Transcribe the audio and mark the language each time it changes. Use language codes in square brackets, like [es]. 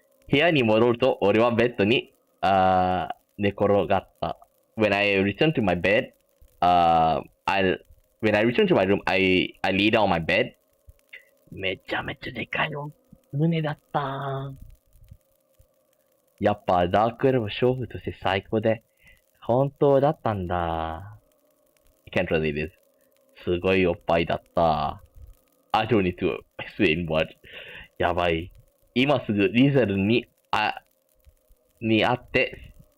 [ja] 部屋に戻ると俺はベッドに寝転がった。 [en] When I returned to my bed, when I returned to my room, I lay down on my bed. [ja] めちゃめちゃでかい胸だった。やっぱダークエルフ娼婦として最高で本当だったんだ。 [en] I can't really this. [ja] すごいおっぱいだった。 [en] I don't need to explain what. [ja] やばい。今すぐリゼルに会って。